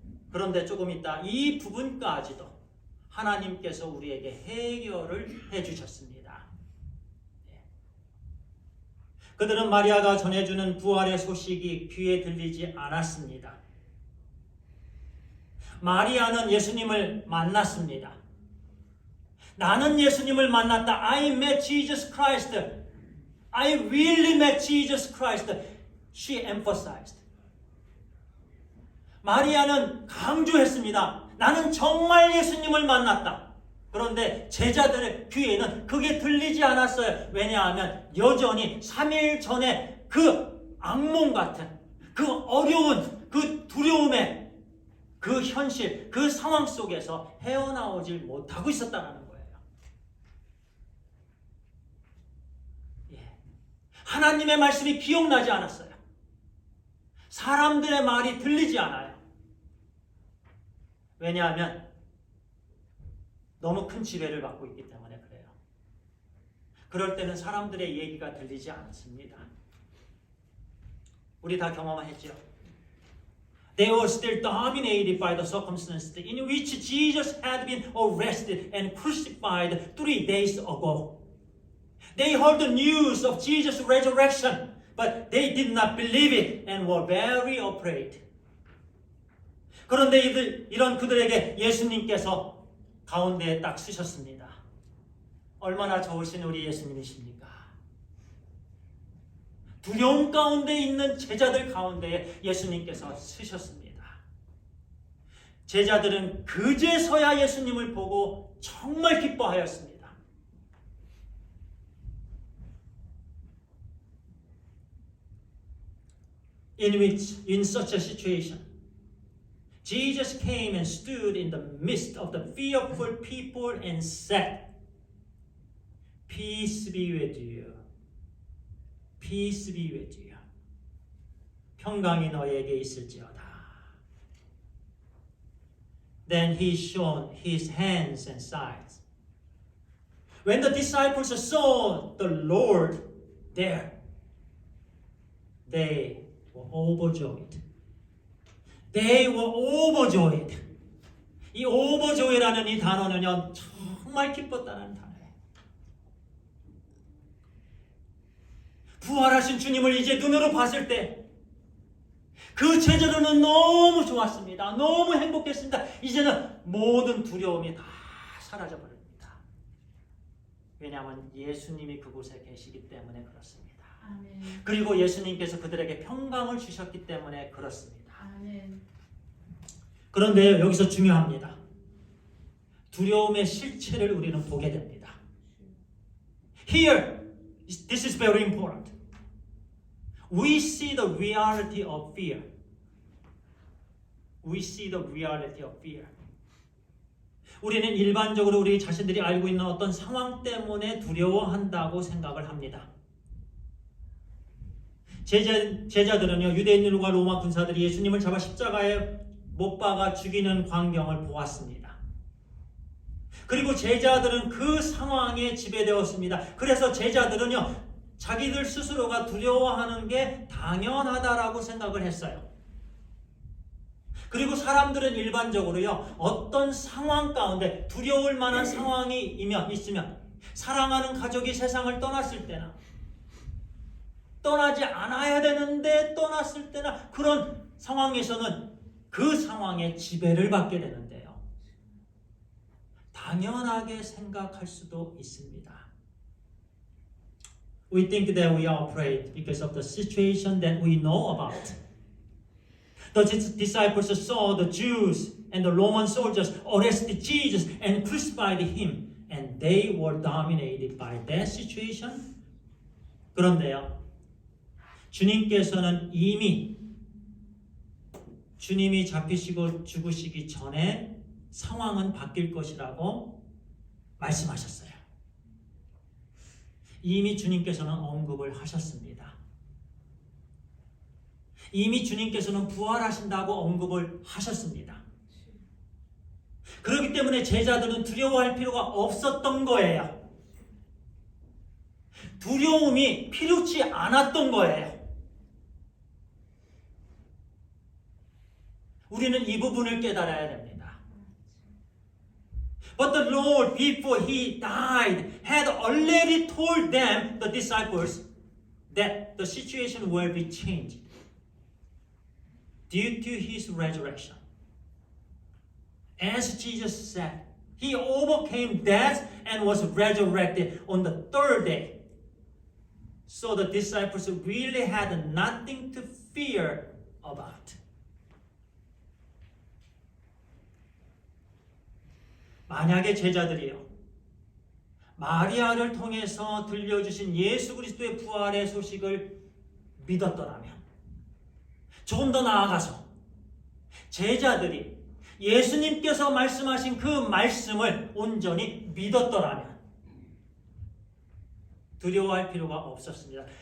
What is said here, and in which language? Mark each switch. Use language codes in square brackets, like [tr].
[ko] 그런데 조금 있다 이 부분까지도 하나님께서 우리에게 해결을 해주셨습니다. 그들은 마리아가 전해주는 부활의 소식이 귀에 들리지 않았습니다. 마리아는 예수님을 만났습니다. 나는 예수님을 만났다. [en] I met Jesus Christ. I really met Jesus Christ. She emphasized. [ko] 마리아는 강조했습니다. 나는 정말 예수님을 만났다. 그런데 제자들의 귀에는 그게 들리지 않았어요. 왜냐하면 여전히 3일 전에 그 악몽 같은 그 어려운 그 두려움의 그 현실, 그 상황 속에서 헤어나오질 못하고 있었다는 거예요. 하나님의 말씀이 기억나지 않았어요. 사람들의 말이 들리지 않아요. 왜냐하면 너무 큰 지배를 받고 있기 때문에 그래요. 그럴 때는 사람들의 얘기가 들리지 않습니다. 우리 다 경험했죠. [en] They were still dominated by the circumstances in which Jesus had been arrested and crucified 3 days ago. They heard the news of Jesus' resurrection, but they did not believe it and were very afraid. [ko] 그런데 이런 그들에게 예수님께서 가운데에 딱 쓰셨습니다. 얼마나 좋으신 우리 예수님이십니까? 두려움 가운데 있는 제자들 가운데에 예수님께서 쓰셨습니다. 제자들은 그제서야 예수님을 보고 정말 기뻐하였습니다. [en] In such a situation, Jesus came and stood in the midst of the fearful people and said, Peace be with you. Peace be with you. [ko] 평강이 너에게 있을지어다. [en] Then he showed his hands and sides. When the disciples saw the Lord there, they were overjoyed. They were overjoyed. [ko] 이 overjoy라는 이 단어는요, 정말 기뻤다는 단어예요. 부활하신 주님을 이제 눈으로 봤을 때 그 제자들은 너무 좋았습니다. 너무 행복했습니다. 이제는 모든 두려움이 다 사라져버립니다. 왜냐하면 예수님이 그곳에 계시기 때문에 그렇습니다. 아멘. 그리고 예수님께서 그들에게 평강을 주셨기 때문에 그렇습니다. 아멘. 그런데 여기서 중요합니다. 두려움의 실체를 우리는 보게 됩니다. [en] Here, this is very important. We see the reality of fear. We see the reality of fear. [ko] 우리는 일반적으로 우리 자신들이 알고 있는 어떤 상황 때문에 두려워한다고 생각을 합니다. 제자들은요, 유대인들과 로마 군사들이 예수님을 잡아 십자가에 못 박아 죽이는 광경을 보았습니다. 그리고 제자들은 그 상황에 지배되었습니다. 그래서 제자들은요, 자기들 스스로가 두려워하는 게 당연하다라고 생각을 했어요. 그리고 사람들은 일반적으로요, 어떤 상황 가운데 두려울 만한 상황이 있으면 사랑하는 가족이 세상을 떠났을 때나 떠나지 않아야 되는데 떠났을 때나 그런 상황에서는 그 상황에 지배를 받게 되는데요. 당연하게 생각할 수도 있습니다. [en] We think that we are afraid because of the situation that we know about. The disciples saw the Jews and the Roman soldiers arrested Jesus and crucified him, and they were dominated by that situation. [ko] 그런데요, 주님께서는 이미 주님이 잡히시고 죽으시기 전에 상황은 바뀔 것이라고 말씀하셨어요. 이미 주님께서는 언급을 하셨습니다. 이미 주님께서는 부활하신다고 언급을 하셨습니다. 그렇기 때문에 제자들은 두려워할 필요가 없었던 거예요. 두려움이 필요치 않았던 거예요. 우리는 이 부분을 깨달아야 됩니다. [en] But the Lord, before He died, had already told them, the disciples, that the situation will be changed due to His resurrection. As Jesus said, He overcame death and was resurrected on the third day. So the disciples really had nothing to fear about. [ko] 만약에 제자들이요, 마리아를 통해서 들려주신 예수 그리스도의 부활의 소식을 믿었더라면, 조금 더 나아가서 제자들이 예수님께서 말씀하신 그 말씀을 온전히 믿었더라면 두려워할 필요가 없었습니다.